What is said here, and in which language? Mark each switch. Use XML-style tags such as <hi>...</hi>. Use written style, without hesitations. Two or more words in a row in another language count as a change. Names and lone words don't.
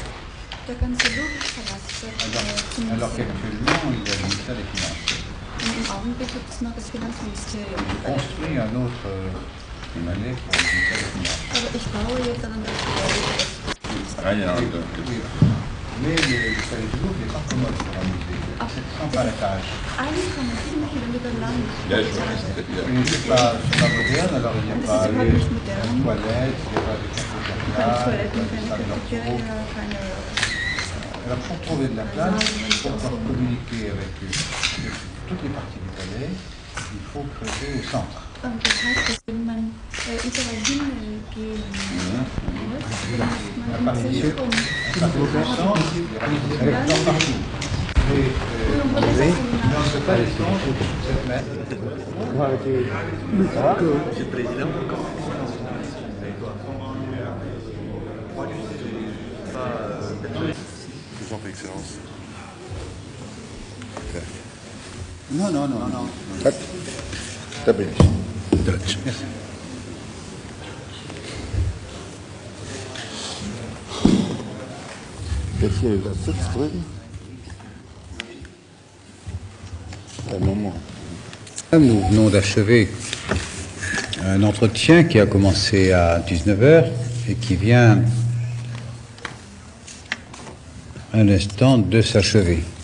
<de>Der ganze Louvre-Palast wird</de> <fr>Alors qu'actuellement, il y a le ministère des Finances.</fr> <de>und im Augenblick gibt es noch das Finanzministerium.</de> <fr>Je construis un autre palais pour le ministère des Finances.</fr> <de>Aber ich baue jetzt an das Gebäude.</de> <fr>Mais le palais du Louvre n'est pas commode pour un musée. C'est 100 étages.</fr> <de>1,7 Kilometer lang.</de> <fr>Et c'est pas moderne, alors il n'y a pas les toilettes, il n'y a pas de</fr> <de>Keine</de> <fr>cafétéria,</fr> <de>Toiletten,</de> <fr>il n'y a</fr> <de>keine</de> <fr>pas de salle de</fr> <de>Cafeteria, keine...</de> <fr>Alors pour trouver de la place, pour pouvoir communiquer avec toutes les parties du palais, il faut creuser au centre.</fr> <de>Das heißt, dass wenn man überall hingehen muss,</de> <fr>À</fr> <de>man</de> <fr>partir</fr> <de>im</de> <fr>du</fr> <de>Zentrum...</de> <fr>centre, il y aura des électeurs partout. Et dans ce palais, 7 mètres. Monsieur le Président. Je vous en prie, Excellence. Non, non, non, non.</fr> <pl>Tak. Dobry.</pl> <fr>Merci.</fr> <de>Jetzt hier das Sitz drüben.</de> <fr>Un moment. Nous venons d'achever un entretien qui a commencé à 19h et qui vient un instant de s'achever.</fr>